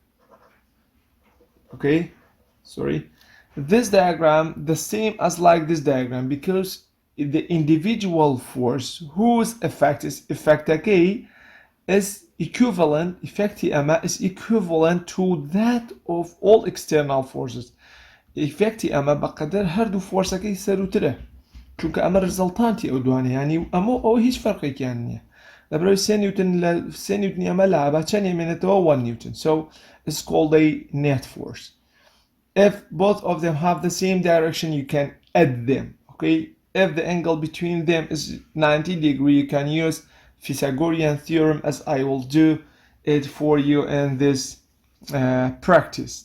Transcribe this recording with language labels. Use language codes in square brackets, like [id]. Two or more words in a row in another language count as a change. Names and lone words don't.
[en] Okay, this diagram the same as like this diagram because the individual force whose effect is equivalent is equivalent to that of all external forces. [ckb] effecti ئەمە بەقەدەر هەردوو فۆرسەکەی سەروترە چونکە ئەمە ریزەڵتانتی ئەو دوانە ینی ئەوە هیچ فەرقێکیان نییە لەبەرەوەی 3 نیوتن لە 3 نیوتنی ئەمە لە با چەند ئێمێنێتەوە 1 Newton. [en] So it's called a net force. If both of them have the same direction you can add them, okay? If the angle between them is 90 degrees you can use Pythagorean theorem, as I will do it for you in this practice.